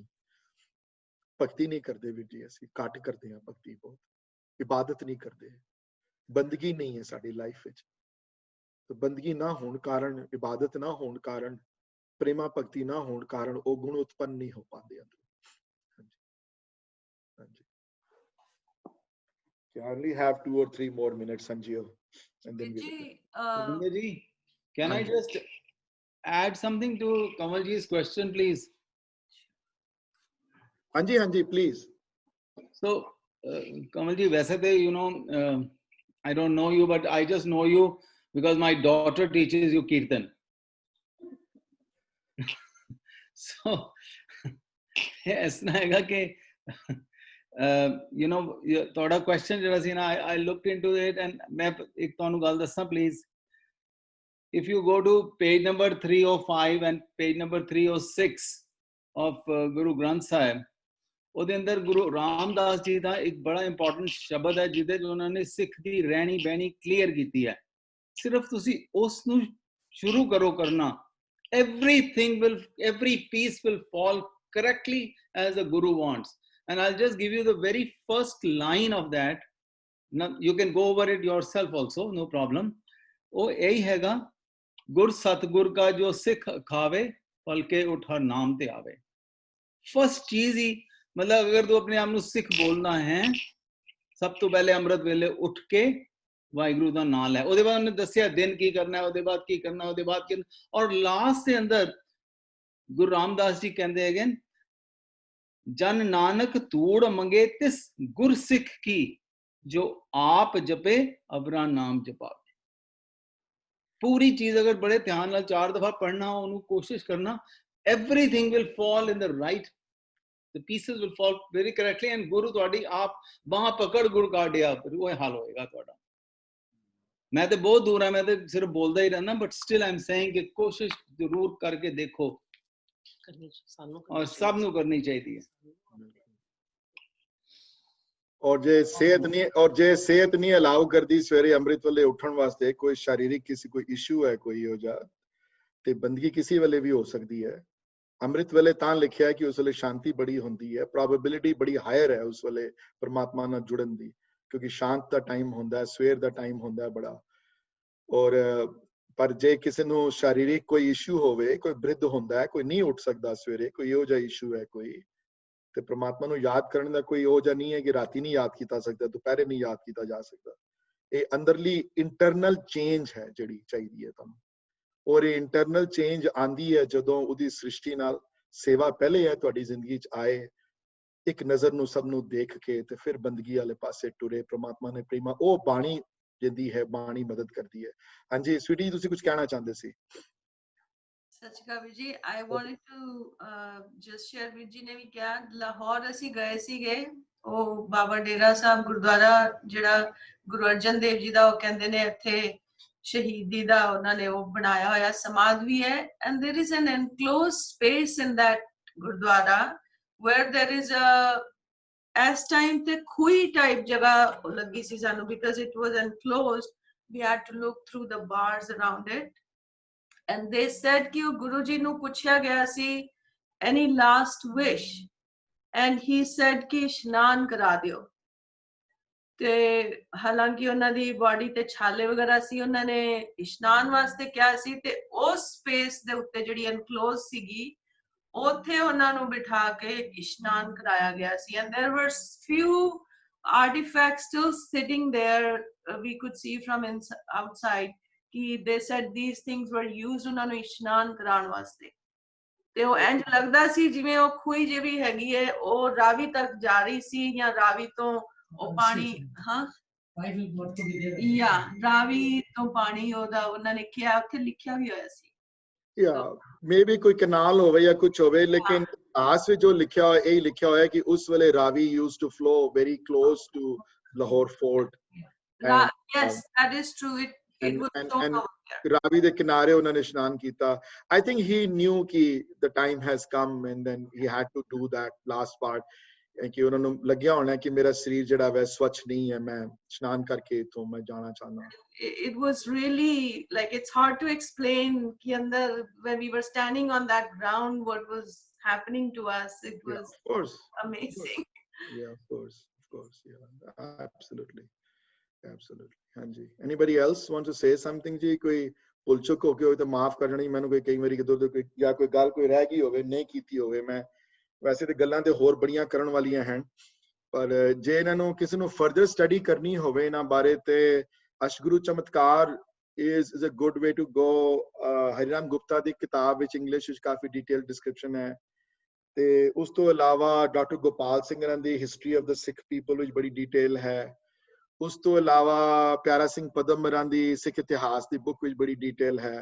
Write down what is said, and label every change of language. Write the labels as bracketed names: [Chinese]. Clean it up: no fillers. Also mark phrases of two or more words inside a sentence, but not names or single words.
[Punjabi] ਭਗਤੀ ਨਹੀਂ ਕਰਦੇ ਵੀਰ ਜੀ, ਅਸੀਂ ਘੱਟ ਕਰਦੇ ਹਾਂ ਭਗਤੀ, ਬਹੁਤ ਇਬਾਦਤ ਨਹੀਂ ਕਰਦੇ, ਬੰਦਗੀ ਨਹੀਂ ਹੈ ਸਾਡੀ ਲਾਈਫ ਵਿੱਚ। ਬੰਦਗੀ ਨਾ ਹੋਣ ਕਾਰਨ, ਇਬਾਦਤ ਨਾ ਹੋਣ ਕਾਰਨ, ਪ੍ਰੇਮਾ ਭਗਤੀ ਨਾ ਹੋਣ ਕਾਰਨ ਉਹ ਗੁਣ ਉਤਪੰਨ ਨਹੀਂ ਹੋ ਪਾਉਂਦੇ ਅੰਦਰ। ਹਾਂਜੀ, [English] I only have 2 or 3 more minutes, Sanjeev, and then Ji, can I just add something to Kamalji's question, please? Hanji, please. So, Kamalji, [Hindi] वैसे तो [English] you know, I don't know you, but I just know you because my daughter teaches you Kirtan. So, [Hindi] ऐसा है कि you know, थोड़ा question जरा सी ना, [English] I looked into it and [Punjabi] ਮੈਂ ਇੱਕ ਤੈਨੂੰ ਗੱਲ ਦੱਸਾਂ [English] please. If you go to page number 305 and page number 306 of Guru Granth Sahib, [Punjabi] ਉਹਦੇ ਅੰਦਰ ਗੁਰੂ ਰਾਮਦਾਸ ਜੀ ਦਾ ਇੱਕ ਬੜਾ ਇੰਪੋਰਟੈਂਟ ਸ਼ਬਦ ਹੈ ਜਿਹਦੇ ਵਿੱਚ ਉਹਨਾਂ ਨੇ ਸਿੱਖ ਦੀ ਰਹਿਣੀ ਬਹਿਣੀ ਕਲੀਅਰ ਕੀਤੀ ਹੈ। ਸਿਰਫ ਤੁਸੀਂ ਉਸ ਨੂੰ ਸ਼ੁਰੂ ਕਰੋ ਕਰਨਾ, [English] every piece will fall correctly as the Guru wants. And I'll just give you the very first line of that. you can go over it yourself also, no problem. [Punjabi] ਉਹ ਇਹੀ ਹੈਗਾ, ਗੁਰ ਸਤਗੁਰ ਕਾ ਜੋ ਸਿੱਖ ਖਾਵੇ ਪਲਕੇ ਉਠਾ ਨਾਮ ਤੇ ਆਵੇ। ਫਸਟ ਚੀਜ਼ ਹੀ ਮਤਲਬ ਅਗਰ ਤੂੰ ਆਪਣੇ ਆਪ ਨੂੰ ਸਿੱਖ ਬੋਲਣਾ ਹੈ, ਸਭ ਤੋਂ ਪਹਿਲੇ ਅੰਮ੍ਰਿਤ ਵੇਲੇ ਉੱਠ ਕੇ ਵਾਹਿਗੁਰੂ ਦਾ ਨਾਮ ਲੈ। ਉਹਦੇ ਬਾਅਦ ਉਹਨੇ ਦੱਸਿਆ ਦਿਨ ਕੀ ਕਰਨਾ, ਉਹਦੇ ਬਾਅਦ ਕੀ ਕਰਨਾ, ਉਹਦੇ ਬਾਅਦ ਕੀ, ਔਰ ਲਾਸਟ ਦੇ ਅੰਦਰ ਗੁਰੂ ਰਾਮਦਾਸ ਜੀ ਕਹਿੰਦੇ ਹੈਗੇ, ਜਨ ਨਾਨਕ ਧੂੜ ਮੰਗੇ ਤਿਸ ਗੁਰ ਸਿੱਖ ਕੀ, ਜੋ ਆਪ ਜਪੇ ਅਵਰਾ ਨਾਮ ਜਪਾਵੇ। ਪੂਰੀ ਚੀਜ਼ ਅਗਰ ਬੜੇ ਧਿਆਨ ਨਾਲ 4 ਦਫ਼ਾ ਪੜ੍ਹਨਾ, ਉਹਨੂੰ ਕੋਸ਼ਿਸ਼ ਕਰਨਾ, [English] everything will fall in the right, the pieces will fall very correctly, and [Punjabi] ਗੁਰੂ ਤੁਹਾਡੀ ਆਪ ਬਾਹ ਪਕੜ ਗੁੜ ਕਾਢਿਆ, ਫਿਰ ਉਹ ਹਾਲ ਹੋਏਗਾ ਤੁਹਾਡਾ। ਮੈਂ ਤੇ ਬਹੁਤ ਦੂਰ ਆ, ਮੈਂ ਤੇ ਸਿਰਫ ਬੋਲਦਾ ਹੀ ਰਹਿਣਾ, [English] but still I'm saying [Punjabi] ਕਿ ਕੋਸ਼ਿਸ਼ ਜ਼ਰੂਰ ਕਰਕੇ ਦੇਖੋ, ਔਰ ਸਭ ਨੂੰ ਕਰਨੀ ਚਾਹੀਦੀ ਹੈ। ਔਰ ਜੇ ਸਿਹਤ ਨਹੀਂ ਅਲਾਊ ਕਰਦੀ ਸਵੇਰੇ ਅੰਮ੍ਰਿਤ ਵੇਲੇ ਉੱਠਣ ਵਾਸਤੇ, ਕੋਈ ਸਰੀਰਕ ਕਿਸੀ ਕੋਈ ਇਸ਼ੂ ਹੈ ਕੋਈ ਹੋ ਜਾ, ਤੇ ਬੰਦਗੀ ਕਿਸੀ ਵੇਲੇ ਵੀ ਹੋ ਸਕਦੀ ਹੈ। ਅੰਮ੍ਰਿਤ ਵੇਲੇ ਤਾਂ ਲਿਖਿਆ ਹੈ ਕਿ ਉਸ ਵੇਲੇ ਸ਼ਾਂਤੀ ਬੜੀ ਹੁੰਦੀ ਹੈ, ਪ੍ਰੋਬੇਬਿਲਿਟੀ ਬੜੀ ਹਾਇਰ ਹੈ ਉਸ ਵੇਲੇ ਪਰਮਾਤਮਾ ਨਾਲ ਜੁੜਨ ਦੀ, ਕਿਉਂਕਿ ਸ਼ਾਂਤ ਦਾ ਟਾਈਮ ਹੁੰਦਾ ਹੈ, ਸਵੇਰ ਦਾ ਟਾਈਮ ਹੁੰਦਾ ਹੈ ਬੜਾ। ਔਰ ਪਰ ਜੇ ਕਿਸੀ ਨੂੰ ਸਰੀਰਕ ਕੋਈ ਇਸ਼ੂ ਹੋਵੇ, ਕੋਈ ਬਿਰਧ ਹੁੰਦਾ ਹੈ, ਕੋਈ ਨਹੀਂ ਉੱਠ ਸਕਦਾ ਸਵੇਰੇ, ਕੋਈ ਇਹੋ ਜਿਹਾ ਇਸ਼ੂ ਹੈ ਕੋਈ, ਤੇ ਪ੍ਰਮਾਤਮਾ ਨੂੰ ਯਾਦ ਕਰਨ ਦਾ ਕੋਈ ਉਹ ਜਾਂ ਨਹੀਂ ਹੈ ਕਿ ਰਾਤੀ ਨਹੀਂ ਯਾਦ ਕੀਤਾ ਸਕਦਾ, ਦੁਪਹਿਰੇ ਨਹੀਂ ਯਾਦ ਕੀਤਾ ਜਾ ਸਕਦਾ। ਇਹ ਅੰਦਰਲੀ ਇੰਟਰਨਲ ਚੇਂਜ ਹੈ ਜਿਹੜੀ ਚਾਹੀਦੀ ਹੈ ਤੁਹਾਨੂੰ, ਔਰ ਇਹ ਇੰਟਰਨਲ ਚੇਂਜ ਆਂਦੀ ਹੈ ਜਦੋਂ ਉਹਦੀ ਸ੍ਰਿਸ਼ਟੀ ਨਾਲ ਸੇਵਾ ਪਹਿਲੇ ਹੈ ਤੁਹਾਡੀ ਜ਼ਿੰਦਗੀ 'ਚ ਆਏ, ਇੱਕ ਨਜ਼ਰ ਨੂੰ ਸਭ ਨੂੰ ਦੇਖ ਕੇ ਤੇ ਫਿਰ ਬੰਦਗੀ ਵਾਲੇ ਪਾਸੇ ਟੁਰੇ। ਪ੍ਰਮਾਤਮਾ ਨੇ ਪ੍ਰੇਮਾ ਉਹ ਬਾਣੀ ਜਿੰਦੀ ਹੈ, ਬਾਣੀ ਮਦਦ ਕਰਦੀ ਹੈ। ਹਾਂਜੀ ਸਵੀਟੀ, ਤੁਸੀਂ ਕੁਝ ਕਹਿਣਾ ਚਾਹੁੰਦੇ ਸੀ? ਸਤਿ ਜੀ, [English] I wanted to just share with [Punjabi] ਜੀ ਨੇ ਵੀ ਕਿਹਾ, ਲਾਹੌਰ ਅਸੀਂ ਗਏ ਸੀਗੇ, ਉਹ ਬਾਬਾ ਡੇਰਾ ਸਾਹਿਬ ਗੁਰਦੁਆਰਾ ਜਿਹੜਾ ਗੁਰੂ ਅਰਜਨ ਦੇਵ ਜੀ ਦਾ ਉਹ ਕਹਿੰਦੇ ਨੇ ਇੱਥੇ ਸ਼ਹੀਦੀ ਦਾ ਉਹਨਾਂ ਨੇ ਉਹ ਬਣਾਇਆ ਹੋਇਆ ਸਮਾਧ ਵੀ ਹੈ, [English] and there is an enclosed space in that ਗੁਰਦੁਆਰਾ where there is a [Punjabi] ਇਸ time ਤੇ ਖੂਹੀ type ਜਗ੍ਹਾ ਲੱਗੀ ਸੀ ਸਾਨੂੰ, [English] because it was enclosed, we had to look through the bars around it. And they said कि Guru जी [Punjabi] ਨੂੰ ਪੁੱਛਿਆ ਗਿਆ ਸੀ [English] any last wish, and he said कि [Punjabi] ਇਸ਼ਨਾਨ ਕਰਾ ਦਿਓ। ਤੇ ਹਾਲਾਂਕਿ ਉਹਨਾਂ ਦੀ ਬਾਡੀ ਤੇ ਛਾਲੇ ਵਗੈਰਾ ਸੀ, ਉਹਨਾਂ ਨੇ ਇਸ਼ਨਾਨ ਵਾਸਤੇ ਕਿਹਾ ਸੀ, ਤੇ ਉਸ ਸਪੇਸ ਦੇ ਉੱਤੇ ਜਿਹੜੀ ਐਨਕਲੋਜ਼ ਸੀਗੀ ਉੱਥੇ ਉਹਨਾਂ ਨੂੰ ਬਿਠਾ ਕੇ ਇਸ਼ਨਾਨ ਕਰਾਇਆ ਗਿਆ ਸੀ। [English] And there were few artifacts still sitting there, we could see from outside. They said these things were used [Punjabi] ਉਹਨਾਂ ਨੂੰ ਇਸ਼ਨਾਨ ਕਰਾਉਣ ਵਾਸਤੇ। ਤੇ ਉਹ ਇੰਜ ਲੱਗਦਾ ਸੀ ਜਿਵੇਂ ਉਹ ਖੂਹੀ ਜਿਹੜੀ ਹੈਗੀ ਹੈ ਉਹ ਰਾਵੀ ਤੱਕ ਜਾ ਰਹੀ ਸੀ, ਜਾਂ ਰਾਵੀ ਤੋਂ ਉਹ ਪਾਣੀ, ਹਾਂ ਰਾਵੀ ਤੋਂ ਪਾਣੀ ਉਹਦਾ ਉਹਨਾਂ ਨੇ ਕਿਹਾ, ਉੱਥੇ ਲਿਖਿਆ ਵੀ ਹੋਇਆ ਸੀ। ਮੇਬੀ ਕੋਈ ਕਨਾਲ ਹੋਵੇ ਜਾਂ ਕੁਝ ਹੋਵੇ, ਲੇਕਿਨ ਆਸ ਵਿੱਚ ਜੋ ਲਿਖਿਆ ਹੋਇਆ ਇਹ ਲਿਖਿਆ ਹੋਇਆ ਕਿ ਉਸ ਵੇਲੇ ਰਾਵੀ [English] used to flow very close to Lahore Fort. Yes, that is true. [Punjabi] And Ravi ਦੇ ਕਿਨਾਰੇ ਉਹਨਾਂ ਨੇ ਇਸ਼ਨਾਨ ਕੀਤਾ। [English] I think he knew ਕਿ the time has come, and then he had to do that last part, [Punjabi] ਕਿ ਉਹਨਾਂ ਨੂੰ ਲੱਗਿਆ ਹੋਣਾ ਕਿ ਮੇਰਾ ਸਰੀਰ ਜਿਹੜਾ ਵੈ ਸਵੱਛ ਨਹੀਂ ਹੈ, ਮੈਂ ਇਸ਼ਨਾਨ ਕਰਕੇ ਇੱਥੋਂ ਮੈਂ ਜਾਣਾ ਚਾਹੁੰਦਾ। [English] It was really like, it's hard to explain [Punjabi] ਕਿ ਅੰਦਰ [English] when we were standing on that ground what was happening to us, it was amazing. Yeah, of course, yeah, absolutely. ਹਾਂਜੀ, anybody else want to say something ਜੀ? [Punjabi] ਕੋਈ ਭੁੱਲ ਚੁੱਕ ਹੋ ਕੇ ਹੋਵੇ ਤਾਂ ਮਾਫ ਕਰ ਦੇਣੀ ਮੈਨੂੰ, ਕੋਈ ਕਈ ਵਾਰੀ ਕਿਦੋਂ ਕੋਈ ਜਾਂ ਕੋਈ ਗੱਲ ਕੋਈ ਰਹਿ ਗਈ ਹੋਵੇ, ਨਹੀਂ ਕੀਤੀ ਹੋਵੇ। ਮੈਂ ਵੈਸੇ ਤੇ ਗੱਲਾਂ ਤੇ ਹੋਰ ਬੜੀਆਂ ਕਰਨ ਵਾਲੀਆਂ ਹਨ, ਪਰ ਜੇ ਇਹਨਾਂ ਨੂੰ ਕਿਸੇ ਨੂੰ ਫਰਦਰ ਸਟੱਡੀ ਕਰਨੀ ਹੋਵੇ ਇਹਨਾਂ ਬਾਰੇ ਤੇ ਅਸ਼ਗੁਰੂ ਚਮਤਕਾਰ [English] is a good way to go। [Punjabi] ਹਰੀਰਾਮ ਗੁਪਤਾ ਦੀ ਕਿਤਾਬ ਵਿੱਚ ਇੰਗਲਿਸ਼ ਵਿੱਚ ਕਾਫੀ ਡਿਟੇਲ ਡਿਸਕ੍ਰਿਪਸ਼ਨ ਹੈ, ਤੇ ਉਸ ਤੋਂ ਇਲਾਵਾ ਡਾਕਟਰ ਗੋਪਾਲ ਸਿੰਘ ਦੀ ਹਿਸਟਰੀ ਆਫ ਦ ਸਿੱਖ ਪੀਪਲ ਵਿੱਚ ਬੜੀ ਡਿਟੇਲ ਹੈ। ਉਸ ਤੋਂ ਇਲਾਵਾ ਪਿਆਰਾ ਸਿੰਘ ਪਦਮਰਾਂ ਦੀ ਸਿੱਖ ਇਤਿਹਾਸ ਦੀ ਬੁੱਕ ਵਿੱਚ ਬੜੀ ਡਿਟੇਲ ਹੈ।